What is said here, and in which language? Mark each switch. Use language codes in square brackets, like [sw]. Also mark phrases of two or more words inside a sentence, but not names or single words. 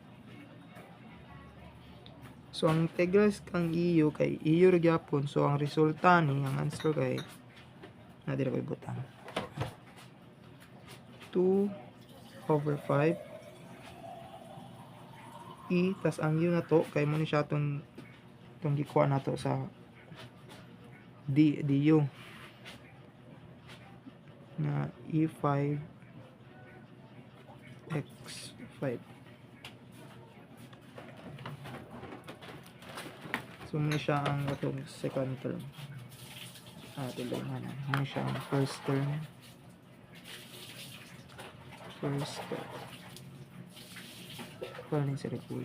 [ceb] So ang integrals kang eu kay eu ra gyapon, so ang resulta ni ang answer kay na dira ko ibutang 2 over 5 e tas ang u na to kay mo ni siya tong gikuha nato sa du na e5 x5. So muna siya ang atong second term. Tuloy nga na. Muna siya ang first term. [tl] Paano sa report?